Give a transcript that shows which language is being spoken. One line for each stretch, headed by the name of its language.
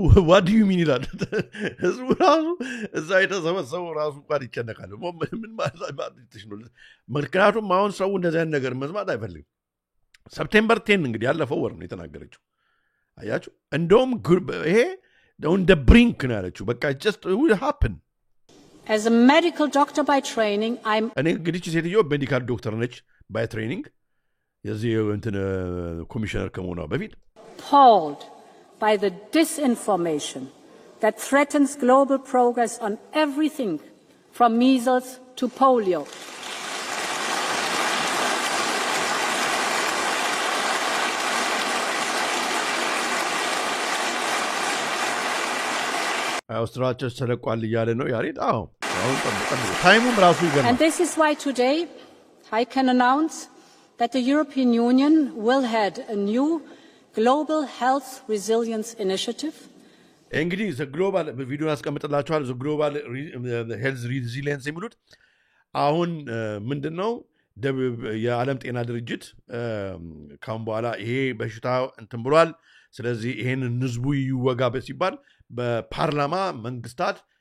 English: what do you mean
Amharic: ይላል ህዝቡ ራሱ እዛ የተሰበሰበው ራሱ እንኳን ይጨነቃል ምን ማለት ነው ምክንያቱም አሁን ሰው እንደዚህ አይነት ነገር መስማት አይፈልግም ሰፕቴምበር 10 እንግዲህ ያለፈው ወር ነው የተናገረችው አያችሁ እንደውም ይሄ
English: on the brink
Amharic: ነው ያለችው በቃ
English: just it will happen as a medical doctor by training
Amharic: እኔ እንግዲህ ሴትዮ ሜዲካል ዶክተር ነች
English: by training
Amharic: የዚህ እንትን ኮሚሽነር ከመሆኗ በፊት
English: appalled by the disinformation that threatens global progress on everything from measles to polio.
Amharic: አውስትራሊያ ተለቋል ይያለ ነው ያሬድ አሁን ታይሙም ራሱ ይገርማል
English: And this is why today I can announce that the European Union will head a new global health resilience initiative.
Amharic: እንግዲህ ግሎባል ቪዲዮን አስቀምጥላችኋል ግሎባል ሄልዝ ሪዚሊየንስ የሚሉት አሁን ምንድነው የዓለም ጤና ድርጅት ካሁን በኋላ ይሄ በሽታ እንትን ብሏል ስለዚህ ይሄን ህዝቡ ይወጋበት ሲባል በፓርላማ መንግስታት